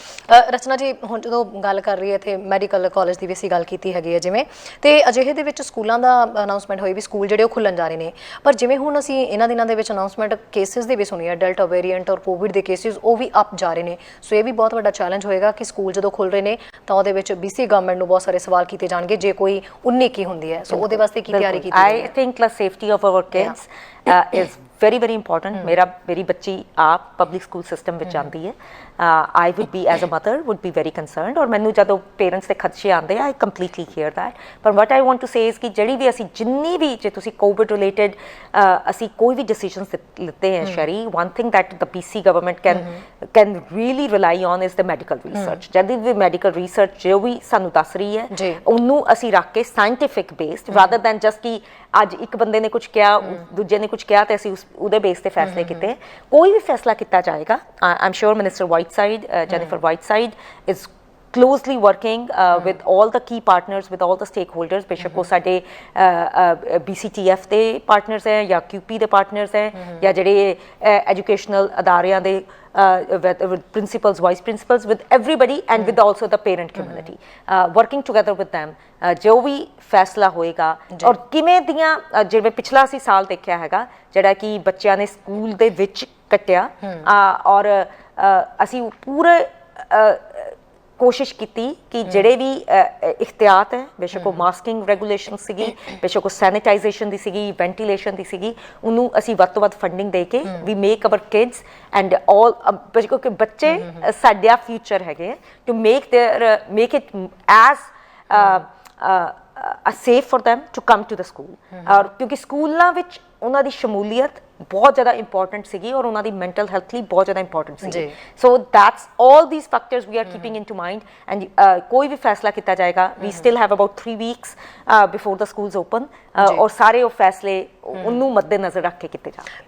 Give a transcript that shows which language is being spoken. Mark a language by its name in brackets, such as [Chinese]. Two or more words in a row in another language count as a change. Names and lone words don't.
[Punjabi] ਰਚਨਾ ਜੀ, ਹੁਣ ਜਦੋਂ ਗੱਲ ਕਰ ਰਹੀ ਹੈ ਇੱਥੇ ਮੈਡੀਕਲ ਕਾਲਜ ਦੀ ਵੀ ਅਸੀਂ ਗੱਲ ਕੀਤੀ ਹੈਗੀ ਹੈ ਜਿਵੇਂ, ਤੇ ਅਜਿਹੇ ਦੇ ਵਿੱਚ ਸਕੂਲਾਂ ਦਾ ਅਨਾਉਂਸਮੈਂਟ ਹੋਈ ਵੀ ਸਕੂਲ ਜਿਹੜੇ ਉਹ ਖੁੱਲਣ ਜਾ ਰਹੇ ਨੇ, ਪਰ ਜਿਵੇਂ ਹੁਣ ਅਸੀਂ ਇਹਨਾਂ ਦਿਨਾਂ ਦੇ ਵਿੱਚ [English] announcement cases [Punjabi] ਦੇ ਵੀ ਸੁਣੀ ਹੈ, [English] Delta variant [Punjabi] ਔਰ ਕੋਵਿਡ ਦੇ ਕੇਸਿਸ ਉਹ ਵੀ ਅਪ ਜਾ ਰਹੇ ਨੇ। ਸੋ ਇਹ ਵੀ ਬਹੁਤ ਵੱਡਾ ਚੈਲੰਜ ਹੋਏਗਾ ਕਿ ਸਕੂਲ ਜਦੋਂ ਖੁੱਲ ਰਹੇ ਨੇ ਤਾਂ ਉਹਦੇ ਵਿੱਚ BC ਗਵਰਨਮੈਂਟ ਨੂੰ ਬਹੁਤ ਸਾਰੇ ਸਵਾਲ ਕੀਤੇ ਜਾਣਗੇ ਜੇ ਕੋਈ 19 ਹੁੰਦੀ ਹੈ। ਸੋ ਉਹਦੇ ਵਾਸਤੇ ਕੀ ਤਿਆਰੀ ਕੀਤੀ? [English] I think the safety of our kids is very very important। [Punjabi] ਮੇਰੀ ਬੱਚੀ ਆਪ [English] public school system [Punjabi] ਵਿੱਚ ਆਉਂਦੀ ਹੈ। [English] I would be as a mother would be very concerned, [Punjabi] ਔਰ ਮੈਨੂੰ ਜਦੋਂ ਪੇਰੈਂਟਸ ਦੇ ਖਦਸ਼ੇ ਆਉਂਦੇ ਆ, [English] I completely hear that, [Punjabi] ਪਰ [English] what I want to say is [Punjabi] ਕਿ ਜਿਹੜੀ ਵੀ ਅਸੀਂ ਜਿੰਨੀ ਵੀ ਜੇ ਤੁਸੀਂ [English] COVID related [Punjabi] ਅਸੀਂ ਕੋਈ ਵੀ ਡਿਸੀਜਨਸ ਲਿੱਤੇ ਹੈ ਸ਼ਰੀ, [English] one thing that the BC government can really rely on is the medical research। [Punjabi] ਜਦ ਵੀ ਮੈਡੀਕਲ ਰਿਸਰਚ ਜੋ ਵੀ ਸਾਨੂੰ ਦੱਸ ਰਹੀ ਹੈ ਉਹਨੂੰ ਅਸੀਂ ਰੱਖ ਕੇ [English] scientific based rather than just [Punjabi] ਕਿ ਅੱਜ ਇੱਕ ਬੰਦੇ ਨੇ ਕੁਝ ਕਿਹਾ, ਦੂਜੇ ਨੇ ਕੁਝ ਕਿਹਾ ਤੇ ਅਸੀਂ ਉਹਦੇ ਬੇਸ ਤੇ ਫੈਸਲੇ ਕੀਤੇ। ਕੋਈ ਵੀ ਫੈਸਲਾ ਕੀਤਾ ਜਾਏਗਾ, [English] I am sure Minister Whiteside, ਜੈਨੀਫਰ ਵਾਈਟਸਾਈਡ ਇਜ਼ closely working with all the key partners, with all the stakeholders। [Punjabi] ਬੇਸ਼ੱਕ ਉਹ ਸਾਡੇ BCTF ਦੇ ਪਾਰਟਨਰਸ ਹੈ ਜਾਂ QP ਦੇ ਪਾਰਟਨਰਸ ਹੈ ਜਾਂ ਜਿਹੜੇ ਐਜੂਕੇਸ਼ਨਲ ਅਦਾਰਿਆਂ ਦੇ [English] with principals, vice principals, with everybody and with also the parent community, working together with them। [Punjabi] ਜੋ ਵੀ ਫੈਸਲਾ ਹੋਏਗਾ ਔਰ ਕਿਵੇਂ ਦੀਆਂ ਜਿਵੇਂ ਪਿਛਲਾ ਅਸੀਂ ਸਾਲ ਦੇਖਿਆ ਹੈਗਾ ਜਿਹੜਾ ਕਿ ਬੱਚਿਆਂ ਨੇ ਸਕੂਲ ਦੇ ਵਿੱਚ ਕੱਟਿਆ, ਔਰ ਅਸੀਂ ਪੂਰੇ ਕੋਸ਼ਿਸ਼ ਕੀਤੀ ਕਿ ਜਿਹੜੇ ਵੀ ਇਖਤਿਆਤ ਹੈ, ਬੇਸ਼ੱਕ ਉਹ [English] masking regulation [Punjabi] ਸੀਗੀ, ਬੇਸ਼ੱਕ ਉਹ ਸੈਨੀਟਾਈਜੇਸ਼ਨ ਦੀ ਸੀਗੀ, ਵੈਂਟੀਲੇਸ਼ਨ ਦੀ ਸੀਗੀ, ਉਹਨੂੰ ਅਸੀਂ ਵੱਧ ਤੋਂ ਵੱਧ ਫੰਡਿੰਗ ਦੇ ਕੇ ਵੀ [English] make our kids and all, [Punjabi] ਕਿਉਂਕਿ ਬੱਚੇ ਸਾਡਾ ਫਿਊਚਰ ਹੈਗੇ, [English] to make it as safe for them to come to the school, [Punjabi] ਔਰ ਕਿਉਂਕਿ ਸਕੂਲਾਂ ਵਿੱਚ ਉਹਨਾਂ ਦੀ ਸ਼ਮੂਲੀਅਤ ਬਹੁਤ ਜ਼ਿਆਦਾ ਇੰਪੋਰਟੈਂਟ ਸੀਗੀ ਔਰ ਉਹਨਾਂ ਦੀ [English] mental health [Punjabi] ਲਈ ਬਹੁਤ ਜ਼ਿਆਦਾ ਇੰਪੋਰਟੈਂਟ ਸੀ। [English] so that's all these factors we are keeping in to mind and [Punjabi] ਕੋਈ ਵੀ ਫੈਸਲਾ ਕੀਤਾ ਜਾਏਗਾ [English] we still have about 3 weeks before the schools open [Punjabi] ਔਰ ਸਾਰੇ ਉਹ ਫੈਸਲੇ ਉਹਨੂੰ ਮੱਦੇ ਨਜ਼ਰ ਰੱਖ ਕੇ ਕੀਤੇ ਜਾਣ।